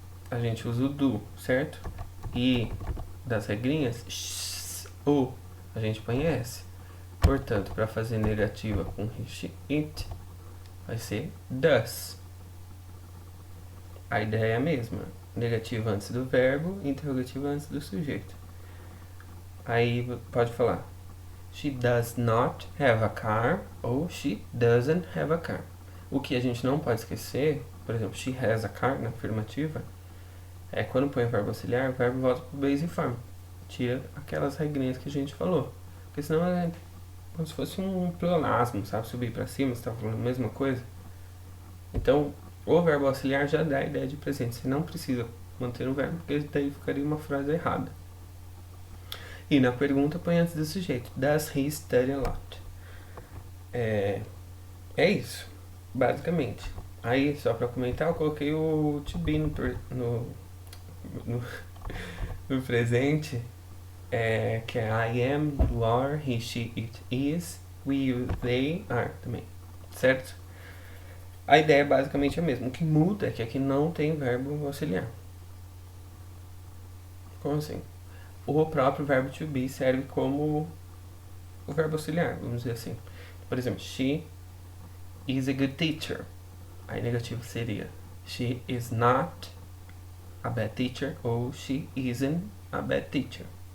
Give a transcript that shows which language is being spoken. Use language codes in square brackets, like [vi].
[pt] A gente usa o do, certo? E das regrinhas, o, a gente põe s. Portanto, para fazer negativa com he, she, it, vai ser does. A ideia é a mesma. Negativa antes do verbo, interrogativa antes do sujeito. Aí pode falar [en] she does not have a car [pt] ou [en] she doesn't have a car. [pt] O que a gente não pode esquecer, por exemplo, [en] she has a car [pt] na afirmativa, é quando põe o verbo auxiliar, o verbo volta para o base form. Tira aquelas regrinhas que a gente falou. Porque senão é como se fosse um pleonasmo, sabe? Subir para cima, você está falando a mesma coisa. Então, o verbo auxiliar já dá a ideia de presente. Você não precisa manter o verbo, porque daí ficaria uma frase errada. E na pergunta põe antes do sujeito. [en] Does he study a lot? [pt] É isso, basicamente. Aí, só pra comentar, eu coloquei o to be no, no presente, que é [en] I am, you are, he, she, it is, we, you, they, are [pt] também, certo? A ideia é basicamente a mesma. O que muda é que aqui não tem verbo auxiliar. Como assim? O próprio verbo to be serve como o verbo auxiliar, vamos dizer assim. Por exemplo, [en] she is a good teacher. [pt] Aí negativo seria [en] she is not a bad teacher ou she isn't a bad teacher.